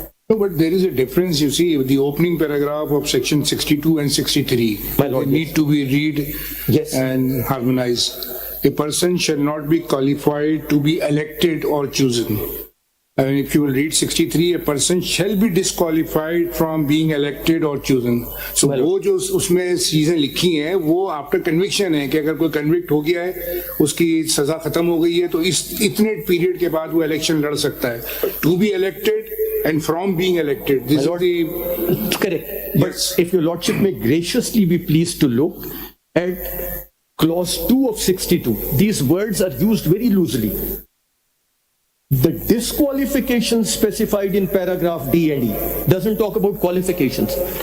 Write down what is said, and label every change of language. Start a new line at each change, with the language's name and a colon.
English: No, but there is a difference, you see, with the opening paragraph of section 62 and 63. My lord, they need to be read Yes. and harmonized. A person shall not be qualified to be elected or chosen. And if you will read 63, a person shall be disqualified from being elected or chosen.
Hindi: So वो जो उसमें चीजें लिखी हैं वो after conviction है कि अगर कोई कन्विक्ट हो गया है उसकी सजा खत्म हो गई है तो इस इतने पीरियड के बाद वो इलेक्शन लड़ सकता है.
English: To be elected and from being elected. This is the correct. But if your lordship may graciously be pleased to look at clause 2 of 62, these words are used very loosely. The disqualification specified in paragraph D and E doesn't talk about qualifications.